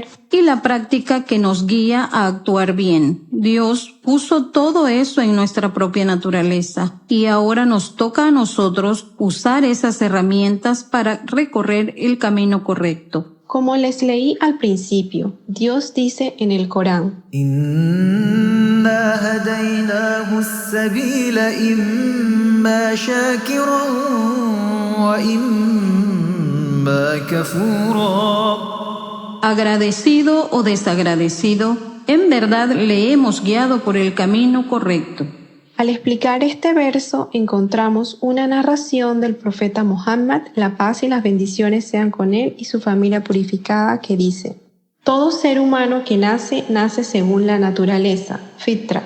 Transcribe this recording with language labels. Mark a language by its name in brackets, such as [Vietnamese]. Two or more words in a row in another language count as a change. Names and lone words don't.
[Spanish] y la práctica que nos guía a actuar bien. Dios puso todo eso en nuestra propia naturaleza, y ahora nos toca a nosotros usar esas herramientas para recorrer el camino correcto. Como les leí al principio, Dios dice en el Corán: [Arabic] إنا هديناه السبيل إما شاكرا وإما كفورا. [Spanish] Agradecido o desagradecido, en verdad le hemos guiado por el camino correcto. Al explicar este verso, encontramos una narración del profeta Muhammad, la paz y las bendiciones sean con él y su familia purificada, que dice: todo ser humano que nace según la naturaleza, fitra.